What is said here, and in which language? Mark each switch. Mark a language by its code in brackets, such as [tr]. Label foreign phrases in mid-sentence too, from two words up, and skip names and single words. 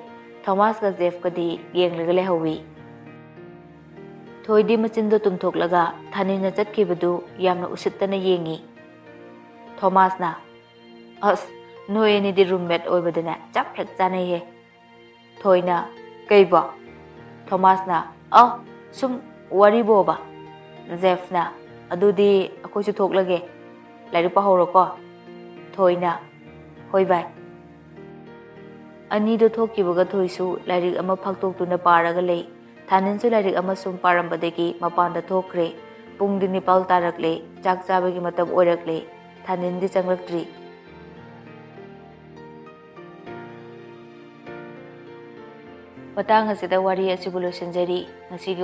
[mni] Thomas ka Jeff ka di yenglaga lehawi. Thoi di machindo tumthok laga thanin na chatkibadu yamna usittana yengi. Thomas na, as noy ni di roommate oibadana chap hek chanai he. Thoi na, kaiba. Thomas na, sum wari boba. Jeff na, adudi ako su thok lage. Lairu pa horo ko. Thoi na, hoi bai. Ani do thoki baga thoi su lairik ama phaktok tu na paraga lei. Thanin su lairik ama sum parambadagi mapanda thokre. Pung din nipal tarakle, chak chabagi matam oirakle. Thanin di changlaktri. Matang asida wari asibu losinjari.